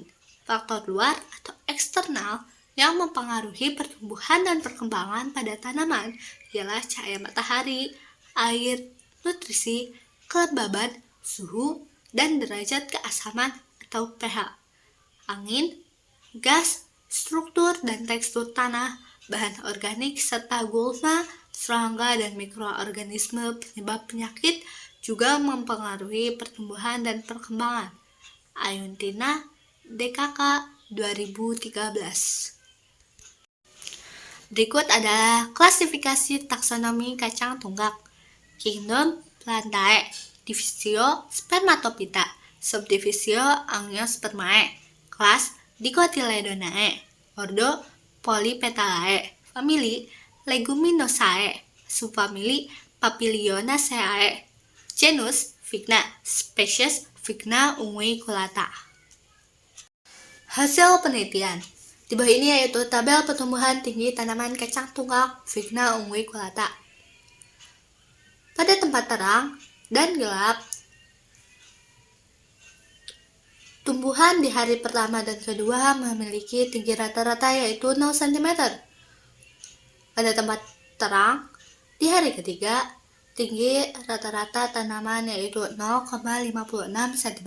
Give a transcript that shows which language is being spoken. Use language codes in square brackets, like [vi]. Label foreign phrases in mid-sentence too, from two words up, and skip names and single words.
[id] Faktor luar atau eksternal yang mempengaruhi pertumbuhan dan perkembangan pada tanaman ialah cahaya matahari, air, nutrisi, kelembaban, suhu, dan derajat keasaman atau pH, angin, gas, struktur dan tekstur tanah, bahan organik serta gulma, serangga dan mikroorganisme penyebab penyakit juga mempengaruhi pertumbuhan dan perkembangan. Ayuntina, DKK 2013. Berikut adalah klasifikasi taksonomi kacang tunggak. Kingdom Plantae, Divisio Spermatophyta, Subdivisio Angiospermae, Kelas Dicotyledonae, Ordo Polypetalae, Famili Leguminosae, Subfamili Papilionaceae, Genus Vigna, Spesies Vigna unguiculata. Hasil penelitian di bawah ini yaitu tabel pertumbuhan tinggi tanaman kacang tunggak Vigna unguiculata. Pada tempat terang dan gelap, tumbuhan di hari pertama dan kedua memiliki tinggi rata-rata yaitu 0 cm. Pada tempat terang di hari ketiga, tinggi rata-rata tanaman yaitu 0,56 cm.